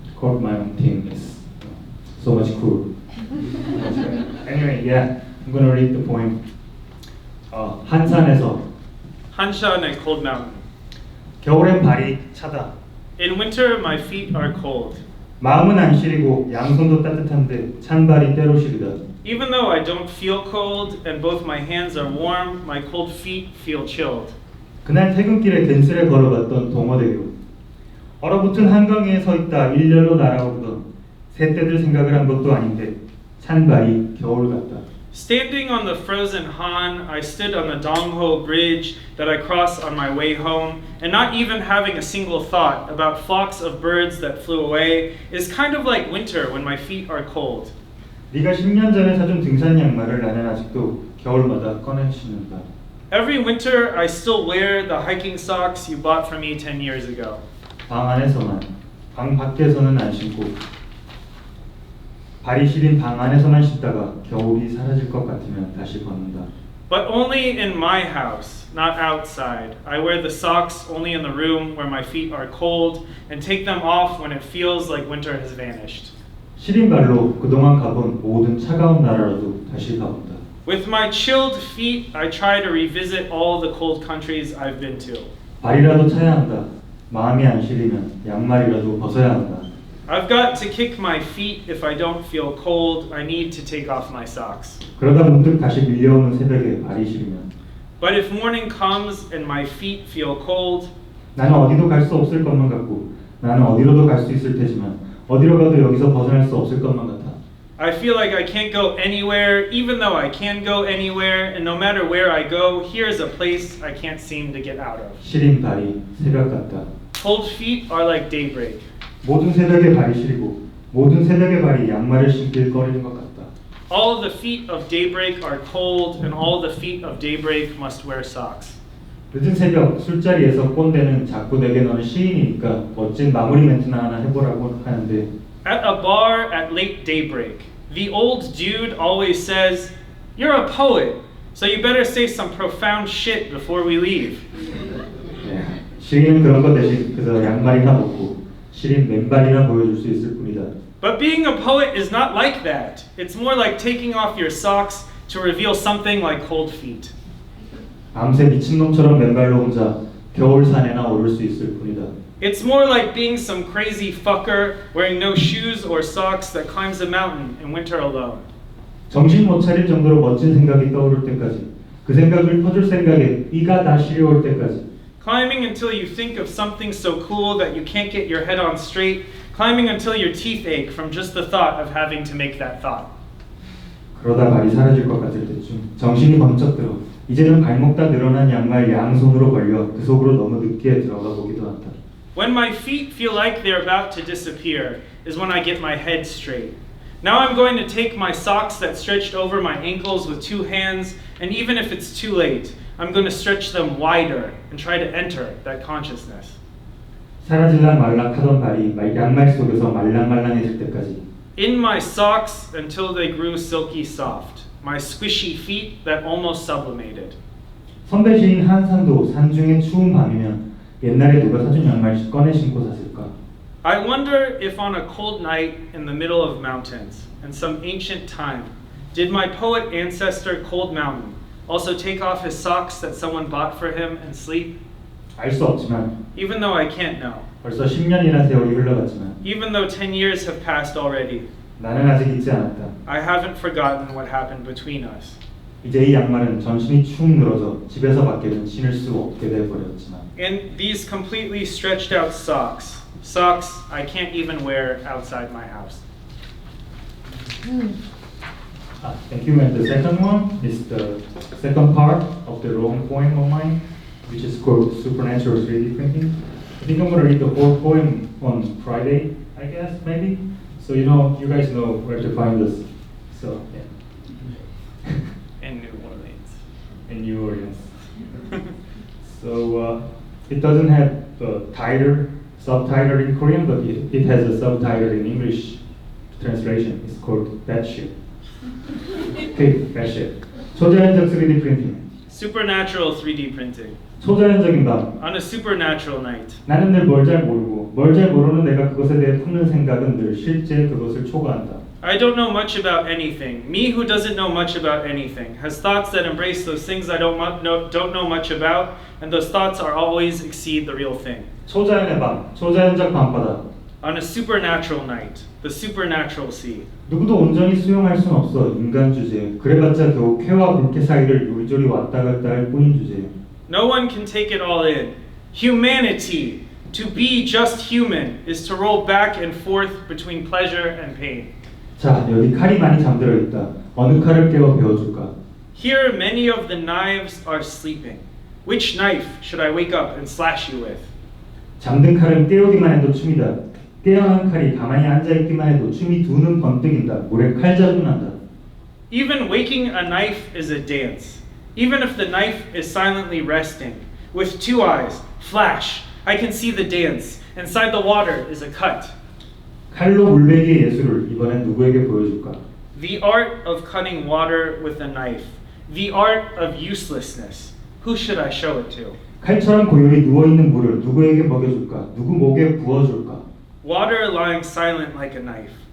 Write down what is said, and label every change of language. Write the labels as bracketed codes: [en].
[en] Cold Mountain is so much cool. Anyway, I'm gonna read the poem. [ko] 한산에서 [en] Hanshan at Cold Mountain. [ko] 겨울엔 발이 차다. [en] In winter, my feet are cold. [ko] 마음은 안 시리고 양손도 따뜻한데 찬 발이 때로 시리다. [en] Even though I don't feel cold and both my hands are warm, my cold feet feel chilled. [ko] 그날 퇴근길에 댄스를 걸어갔던 동어대교. 얼어붙은 한강에 서 있다 일렬로 날아오르던 새떼들 생각을 한 것도 아닌데 찬 발이 겨울 같다. [en] Standing on the frozen Han, I stood on the Dongho Bridge that I crossed on my way home, and not even having a single thought about flocks of birds that flew away is kind of like winter when my feet are cold. [ko] 네가 10년 전에 사준 등산 양말을 나는 아직도 겨울마다 꺼내 신는다. [en] Every winter, I still wear the hiking socks you bought for me 10 years ago. [ko] 방 안에서만, 방 밖에서는 안 신고 발이 시린 방 안에서만 신다가 겨울이 사라질 것 같으면 다시 벗는다. [en] But only in my house, not outside. I wear the socks only in the room where my feet are cold and take them off when it feels like winter has vanished. [ko] 시린 발로 그동안 가본 모든 차가운 나라라도 다시 가본다. [en] With my chilled feet, I try to revisit all the cold countries I've been to. [ko] 발이라도 차야 한다. 마음이 안 시리면 양말이라도 벗어야 한다. [en] I've got to kick my feet if I don't feel cold. I need to take off my socks. [ko] 그러다 문득 다시 밀려오는 새벽에 발이 시리면 [en] But if morning comes and my feet feel cold, [ko] 나는 어디도 갈 수 없을 것만 같고 나는 어디로도 갈 수 있을 테지만 어디로 가도 여기서 벗어날 수 없을 것만 같아. [en] I feel like I can't go anywhere, even though I can go anywhere, and no matter where I go, here's a place I can't seem to get out of. [ko] 시린 발이 새벽 같다. [en] Cold feet are like daybreak. [ko] 모든 새벽에 발이 시리고 모든 새벽에 발이 양말을 신길 거리는 것 같다. [en] All of the feet of daybreak are cold, and all the feet of daybreak must wear socks. [ko] 늦은 새벽 술자리에서 꼰대는 자꾸 내게 너는 시인이니까 멋진 마무리 멘트나 하나 해보라고 하는데 [en] At a bar at late daybreak, the old dude always says, "You're a poet, so you better say some profound shit before we leave." [ko] 시인은 그런 거 대신 그저 양말이나 벗고 시린 맨발이나 보여줄 수 있을 뿐이다. [en] But being a poet is not like that. It's more like taking off your socks to reveal something like cold feet. [ko] 밤새 미친놈처럼 맨발로 혼자 겨울 산에나 오를 수 있을 뿐이다. [en] It's more like being some crazy fucker wearing no shoes or socks that climbs a mountain in winter alone. [ko] 정신 못 차릴 정도로 멋진 생각이 떠오를 때까지 그 생각을 퍼줄 생각에 이가 다 시려올 때까지 [en] Climbing until you think of something so cool that you can't get your head on straight. Climbing until your teeth ache from just the thought of having to make that thought. [ko] 그러다 발이 사라질 것 같을 때쯤 정신이 번쩍 들어 이제는 발목 다 늘어난 양말 양손으로 걸려 그 속으로 너무 늦게 들어가 보기도 한다. [en] When my feet feel like they're about to disappear is when I get my head straight. Now I'm going to take my socks that stretched over my ankles with 2 hands, and even if it's too late, I'm going to stretch them wider and try to enter that consciousness. [ko] 사라질락 말락하던 발이 양말 속에서 말랑말랑해질 때까지 [en] In my socks until they grew silky soft, my squishy feet that almost sublimated. [ko] 선배 시인 한산도 산중에 추운 밤이면 옛날에 누가 사준 양말 꺼내 신고 샀을까? [en] I wonder if on a cold night in the middle of mountains, in some ancient time, did my poet ancestor Cold Mountain also take off his socks that someone bought for him and sleep? [ko] 알 수 없지만 [en] Even though I can't know. [ko] 벌써 10년이나 세월이 흘러갔지만 [en] Even though 10 years have passed already. [ko] 나는 아직 잊지 않았다. [en] I haven't forgotten what happened between us. [ko] 이제 이 양말은 전신이 축 늘어져 집에서 밖에는 신을 수 없게 돼버렸지만 [en] In these completely stretched out socks I can't even wear outside my house. Thank you. And the second one is the second part of the long poem of mine, which is called Supernatural 3D Printing. I think I'm going to read the whole poem on Friday, I guess, maybe. So you guys know where to find us. So, yeah. In New Orleans. In New Orleans. So, it doesn't have the subtitle in Korean, but it has a subtitle in English translation. It's called Batshit. Okay, Batshit. [ko] 초자연적 [en] 3D printing. Supernatural 3D printing. [ko] 초자연적인 밤. [en] On a supernatural night. [ko] 나는 늘 뭘 잘 모르고 뭘 잘 모르는 내가 그것에 대해 품는 생각은 늘 실제 그것을 초과한다. [en] I don't know much about anything. Me who doesn't know much about anything has thoughts that embrace those things I don't know much about, and those thoughts are always exceed the real thing. [ko] 초자연의 밤, 초자연적 밤바다. [en] On a supernatural night, the supernatural sea. [ko] 누구도 온전히 수용할 순 없어 인간 주제. 그래봤자 겨우 쾌와 불쾌 사이를 요리조리 왔다 갔다 할 뿐인 주제. [en] No one can take it all in. Humanity, to be just human, is to roll back and forth between pleasure and pain. [ko] 자, 여기 칼이 많이 잠들어 있다. 어느 칼을 깨워 배워줄까? [en] Here many of the knives are sleeping. Which knife should I wake up and slash you with? [ko] 잠든 칼은 깨우기만 해도 춤이다. 깨어난 칼이 가만히 앉아있기만 해도 춤이 두 눈 번뜩인다. 물에 칼자국 난다. [en] Even waking a knife is a dance. Even if the knife is silently resting. With two eyes, flash, I can see the dance. Inside the water is a cut. [ko] 칼로 물베기의 예술을 이번엔 누구에게 보여줄까? [en] The art of cutting water with a knife. The art of uselessness. Who should I show it to? [ko] 칼처럼 고요히 누워있는 물을 누구에게 먹여줄까? 누구 목에 부어줄까? [en] Water lying silent like a knife.